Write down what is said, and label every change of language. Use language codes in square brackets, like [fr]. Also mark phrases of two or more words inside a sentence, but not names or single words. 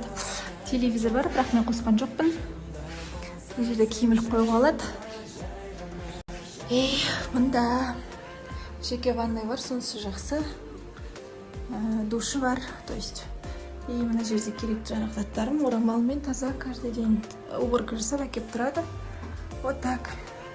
[kk] Телевизор бар, бірақ мен қосқан жоқпын. Бұл жерде киімілік қойуға алады. Мұнда жеке ванной бар, сонысы жақсы. Душы бар, [ru] то есть. [kk] Мына жерде керекті жаңағы заттарым орамалмен таза [ru] каждый день уборка [kk] жасап әкеп тұрады. [ru] Вот так.